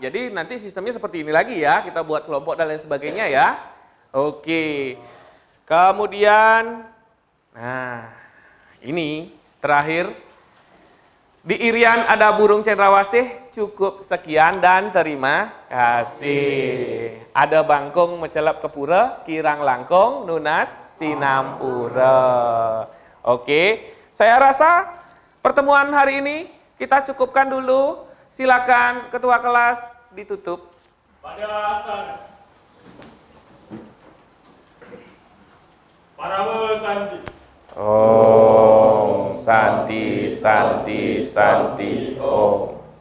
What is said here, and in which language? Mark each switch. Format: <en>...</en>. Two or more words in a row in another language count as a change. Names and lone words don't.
<id>Jadi nanti sistemnya seperti ini lagi ya, kita buat kelompok dan lain sebagainya ya. Oke. Kemudian, nah ini terakhir, di Irian ada burung cendrawasih, cukup sekian dan terima kasih.</id> <ban>Ada bangkong mecelap ke pura, kirang langkong, nunas sinampura.</ban> <id>Oke, saya rasa pertemuan hari ini kita cukupkan dulu. Silakan ketua kelas ditutup.</id> <sa>Pada asal Parama Santi. Om Santi Santi Santi Om.</sa>